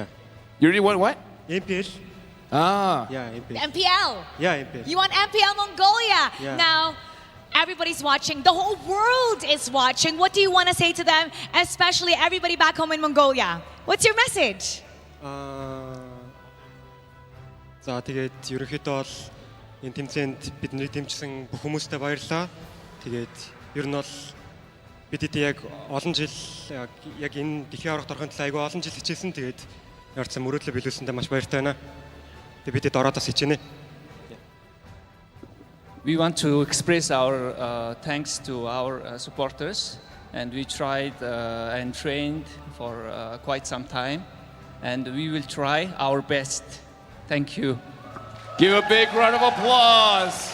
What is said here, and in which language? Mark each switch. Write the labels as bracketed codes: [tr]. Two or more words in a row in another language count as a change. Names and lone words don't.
[en] You really want what? MPL. Ah. Yeah, MPL. MPL. Yeah, MPL. You want MPL Mongolia. Yeah. Now, everybody's watching. The whole world is watching. What do you want to say to them, especially everybody back home in Mongolia? What's your message? [mn] За тэгээд ерөнхийдөө бол энэ тэмцээнд бидний дэмжсэн бүх хүмүүстээ баярлалаа. Тэгээд ер нь бол бидэд яг олон жил яг энэ дэлхийн аврагт орохын төлөө айгүй олон жил хичээсэн. Тэгээд ярцсан мөрөөдлөө биелүүлсэндээ маш баяртай байна. Тэгээд бидэд ороод бас хичээнэ. [en] We want to express our thanks to our supporters, and we tried and trained for quite some time, and we will try our best. Thank you. Give a big round of applause.